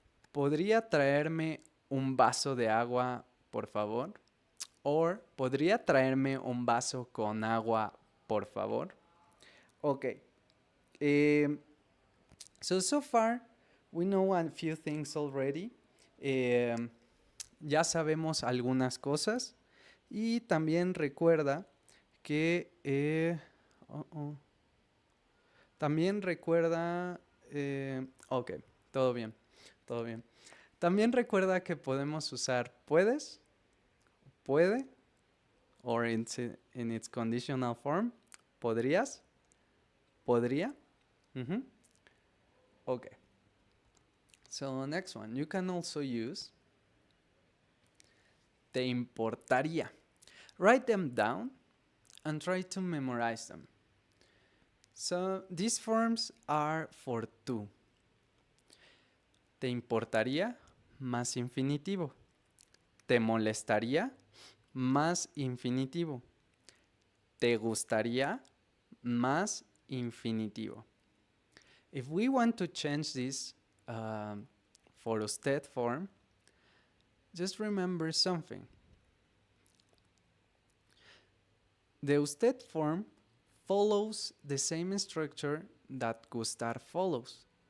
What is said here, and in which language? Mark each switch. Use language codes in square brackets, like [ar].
[es] ¿Podría traerme un vaso de agua, por favor? Or, ¿podría traerme un vaso con agua, por favor? [en] Okay. So far, we know a few things already. [es] Ya sabemos algunas cosas. Y también recuerda que... También recuerda... ok, todo bien, todo bien. También recuerda que podemos usar puedes, puede, [en] or in its conditional form, [es] podrías, [en] ¿Podría? Mm-hmm. Okay. So next one, you can also use te importaría. Write them down and try to memorize them. So these forms are for tú. [es] Te importaría más infinitivo. Te molestaría más infinitivo. Te gustaría más infinitivo. [en] If we want to change this for usted form, just remember something. The usted form follows the same structure that gustar follows.